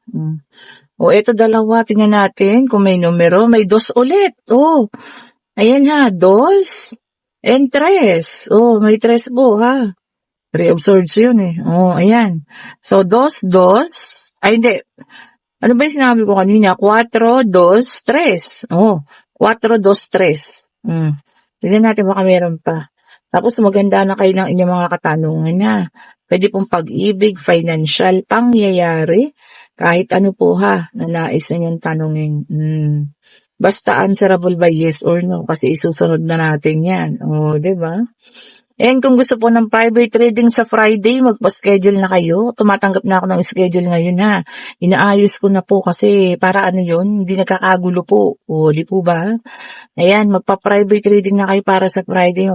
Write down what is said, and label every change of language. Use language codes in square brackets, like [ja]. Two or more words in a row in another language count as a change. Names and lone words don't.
[tl] Oh, eto dalawa, tingnan natin kung may numero, may dos ulit, oh. Ayan ha, dos and tres. Oh, may tres po ha. Three of swords yun eh. Oh, ayan. So, dos, dos. Ay, hindi. Ano ba yung sinabi ko kanina? Cuatro, dos, tres. Oh, cuatro, dos, tres. Tignan natin baka meron pa. Tapos maganda na kayo ng inyong mga katanungan na. Pwede pong pag-ibig, financial, pangyayari, kahit ano po ha, na nais ninyong tanungin. Basta [en] answerable by yes or no [tl] kasi isusunod na natin yan. O, diba? And kung gusto po ng [en] private reading [tl] sa Friday, magpa-schedule na kayo. Tumatanggap na ako ng schedule ngayon ha. Inaayos ko na po kasi para ano yun, hindi nagkakagulo po. O, di po ba? Ayan, magpa- [en] private reading [tl] na kayo para sa Friday.